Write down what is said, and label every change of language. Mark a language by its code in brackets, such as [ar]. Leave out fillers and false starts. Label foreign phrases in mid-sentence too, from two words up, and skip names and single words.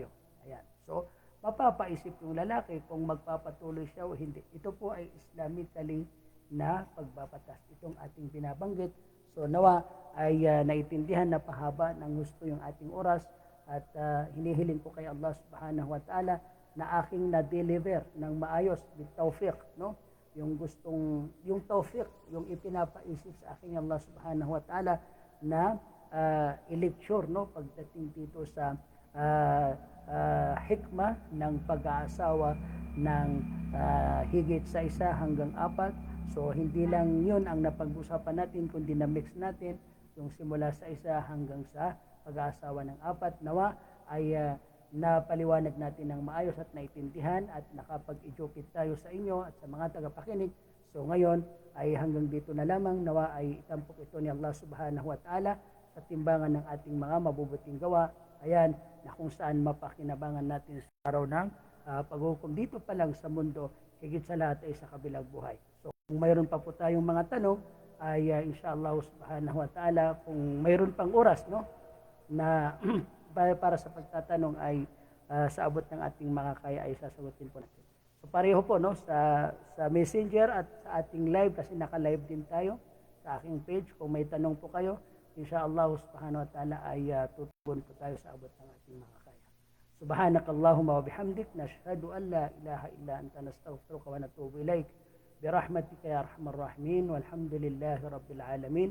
[tl] Ayan. So, mapapaisip yung lalaki kung magpapatuloy siya o hindi. Ito po ay Islamically na pagbabatas. Itong ating binabanggit. So, nawa ay naitindihan na pahaba ng gusto yung ating oras at hinihiling ko kay Allah [ar] سبحانه وتعالى [tl] na aking na-deliver ng maayos with tawfiq, no? Yung tawfiq, yung ipinapaisip sa aking Allah [ar] سبحانه وتعالى [tl] na i-lecture, no? Pagdating dito sa hikmah ng pag-aasawa ng higit sa 1 hanggang 4. So, hindi lang yun ang napag-usapan natin, kundi na-mix natin yung simula sa 1 hanggang sa pag-aasawa ng 4. Nawa ay napaliwanag natin ng maayos at naintindihan at nakapag-educate tayo sa inyo at sa mga tagapakinig. So ngayon ay hanggang dito na lamang. Nawa ay itampok ito ni Allah [ar] سبحانه وتعالى [tl] sa timbangan ng ating mga mabubuting gawa. Ayan, na kung saan mapakinabangan natin sa araw ng paghukom. Dito pa lang sa mundo, higit sa lahat ay sa kabilang buhay. So kung mayroon pa po tayong mga tanong, ay [ar] إن شاء الله سبحانه وتعالى, [tl] kung mayroon pang oras, no, na para sa pagtatanong ay sa abot ng ating mga kaya ay sasagutin po natin. So pareho po, no, sa Messenger at sa ating live, kasi naka-live din tayo sa aking page. Kung may tanong po kayo, [ar] إن شاء الله سبحانه وتعالى [tl] ay tutugon po tayo sa abot ng ating mga kaya. [ar] سبحانك اللهم وبحمدك، نشهد أن لا إله إلا أنت، نستغفرك ونتوب إليك. برحمتك يا أرحم الراحمين، والحمد لله رب العالمين.